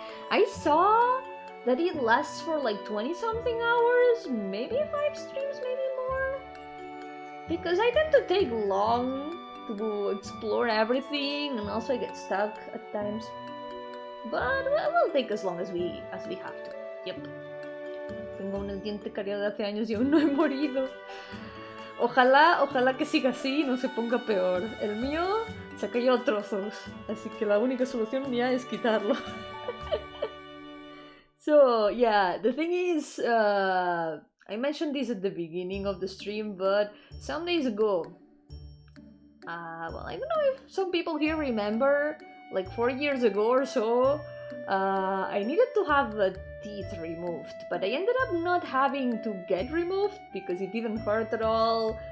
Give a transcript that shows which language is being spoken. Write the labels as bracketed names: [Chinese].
[English] I saw that it lasts for like 20-something hours, maybe 5 streams, maybe more. Because I tend to take long to explore everything, and also I get stuck at times. But we'll take as long as we have to. Yep. [Spanish] Tengo un diente cariado de hace años y aún no he morido. Ojalá que siga así y no se ponga peor. El mío se cayó a trozos, así que la única solución ya es quitarlo. [English] So yeah, the thing is, I mentioned this at the beginning of the stream, but some days ago, well, I don't know if some people here remember, like 4 years ago or so, I needed to have a teeth removed, but I ended up not having to get removed because it didn't hurt at all.